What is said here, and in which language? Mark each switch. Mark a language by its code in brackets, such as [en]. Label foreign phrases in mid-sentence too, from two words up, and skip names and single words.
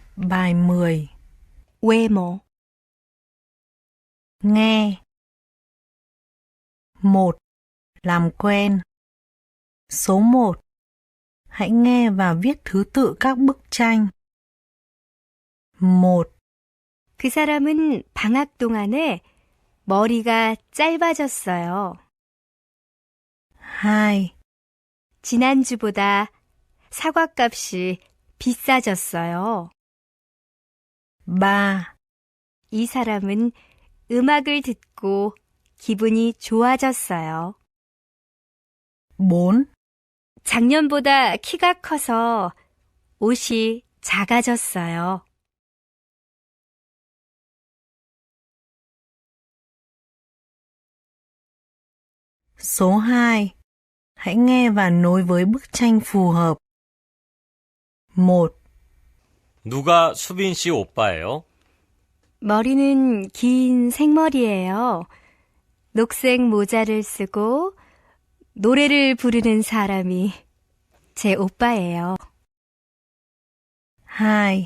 [vi] Bài 10. [ko] 외모, [vi] Nghe. 1. Làm quen. Số 1. Hãy nghe và viết thứ tự các bức tranh. 1, [ko] 그 사람은 방학 동안에 머리가 짧아졌어요. 2, 지난주보다 사과값이 비싸졌어요. 3, 이 사람은 음악을 듣고 기분이 좋아졌어요. 4, 작년보다 키가 커서 옷이 작아졌어요. [vi] Số 2. Hãy nghe và nối với bức tranh phù hợp. 1, [ko] 누가 수빈 씨 오빠예요? 머리는 긴 생머리예요. 녹색 모자를 쓰고 노래를 부르는 사람이 제 오빠예요. 2,